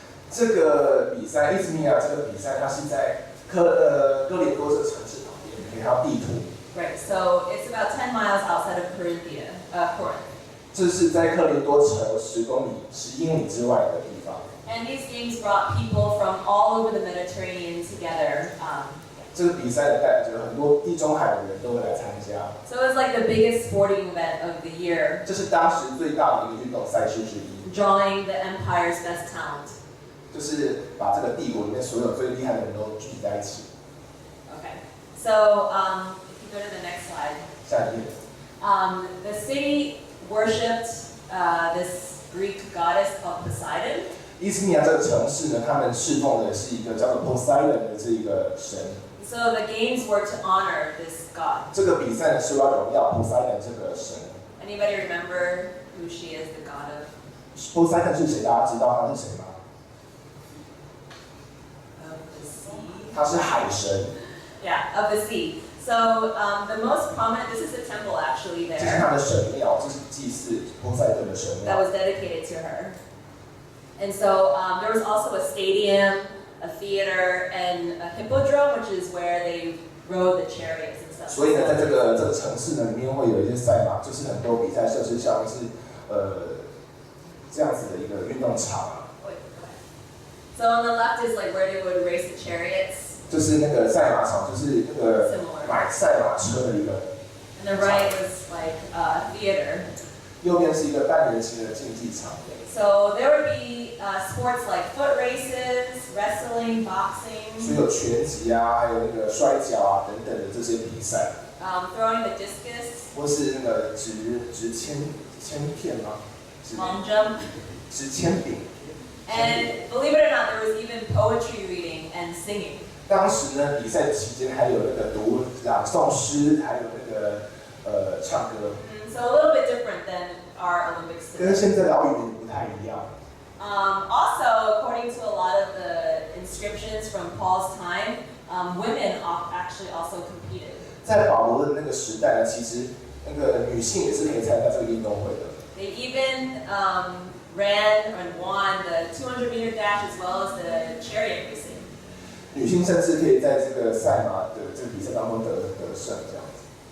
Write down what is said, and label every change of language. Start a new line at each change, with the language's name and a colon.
Chinese: 这个比赛，伊斯米亚这个比赛，它是在哥林多这个城市旁边，你可以看到地图。
English: Right. So it's about 10 miles outside of Corinth.
Chinese: 这是在克林多城10英里之外的地方。
English: And these games brought people from all over the Mediterranean together.
Chinese: 这个比赛的就是很多地中海的人都会来参加。
English: So it was like the biggest sporting event of the year,
Chinese: 这是当时最大的一个运动赛事之一，
English: drawing the empire's best talent.
Chinese: 就是把这个帝国里面所有最厉害的人都聚集在一起。
English: Okay. So if you go to the next slide.
Chinese: 下一页。
English: The city worshipped this Greek goddess called Poseidon.
Chinese: 伊斯米亚这个城市呢，他们侍奉的是一个叫做 Poseidon 的这一个神。
English: So the games were to honor this god.
Chinese: 这个比赛呢是要荣耀 Poseidon 这个神。
English: Anybody remember who she is the god of?
Chinese: Poseidon 是谁？大家知道他是谁吗？
English: Of the sea.
Chinese: 他是海神。
English: Yeah, of the sea. So the most prominent, this is a temple actually
Chinese: 这是
English: there.
Chinese: 他的神庙，这是祭祀波塞顿的神
English: That
Chinese: 庙。
English: was dedicated to her. And so there was also a stadium, a theater, and a hippodrome, which is where they rode the chariots and stuff.
Chinese: 所以呢，在这个城市呢里面会有一些赛马，就是很多比赛设施，像是这样子的一个运动场啊。
English: So on the left is like where they would race the chariots.
Chinese: 就是那个赛马场，就是那个
English: Similar.
Chinese: 买赛马车的一个。
English: And the right was like a theater.
Chinese: 右边是一个半圆形的竞技场。
English: So there would be sports like foot races, wrestling,
Chinese: 所
English: boxing.
Chinese: 以有拳击啊，还有那个摔跤啊等等的这些比赛。
English: Throwing the discus.
Chinese: 或是那个掷铅片吗？
English: Long jump.
Chinese: 掷铅饼。
English: And believe it or not, there was even poetry reading and singing.
Chinese: 当时呢，比赛期间还有那个朗诵诗，还有那个唱歌。
English: So a little bit different than our Olympics
Chinese: 跟
English: today.
Chinese: 现在的奥运不太一样。
English: Also, according to a lot of the inscriptions from Paul's time, women actually also competed.
Chinese: 在保罗的那个时代呢，其实那个女性也是可以参加这个运动会的。
English: They even ran and won the 200-meter dash as well as the chariot racing.
Chinese: 女性甚至可以在这个赛马的这个比赛当中得胜这样子。